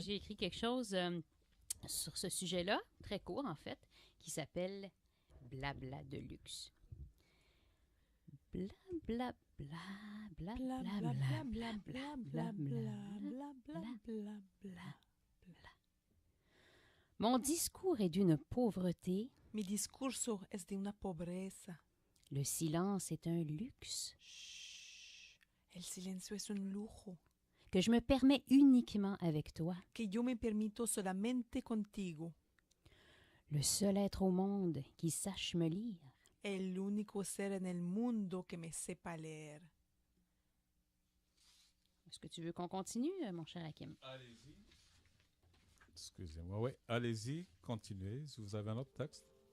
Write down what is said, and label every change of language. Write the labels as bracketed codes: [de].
[fr] j'ai écrit quelque chose sur ce sujet-là, très court en fait, qui s'appelle Blabla de luxe. Bla bla bla bla bla bla bla bla bla bla bla. Mon discours est d'une pauvreté. [es] Mi discurso es de una pobreza. [fr] Le silence est un luxe. [es] Shh. El silencio es un lujo [fr] Que je me permets uniquement avec toi. [es] que yo me permito solamente contigo. [fr] Le seul être au monde qui sache me lire. [es] El único ser en el mundo que me sepa leer. [fr] Est-ce que tu veux qu'on continue, mon cher Hakim? Allez-y. Excusez-moi. Oui, allez-y, continuez. Si vous avez un autre texte.